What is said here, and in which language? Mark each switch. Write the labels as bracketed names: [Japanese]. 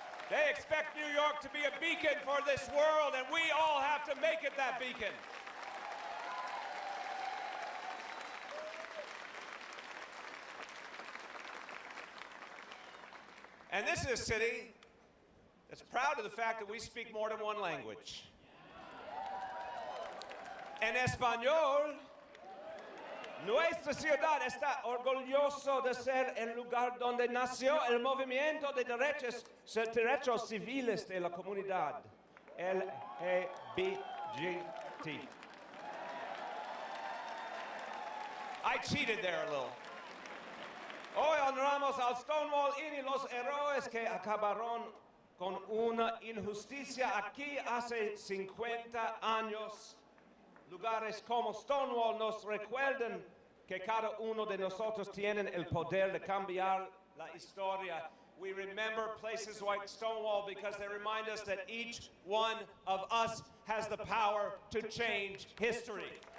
[English] They expect New York to be a beacon for this world, and we all have to make it that beacon. And this is a city that's proud of the fact that we speak more than one language. [Spanish] En español, nuestra ciudad está orgulloso de ser el lugar donde nació el movimiento de derechos civiles de la comunidad LGBT. [English] I cheated there a little. [Spanish] Hoy honramos al Stonewall y los héroes que acabaron con una injusticia aquí hace 50 años. Lugares como Stonewall nos recuerdan que cada uno de nosotros tiene el poder de cambiar la historia. [English] We remember places like Stonewall because they remind us that each one of us has the power to change history.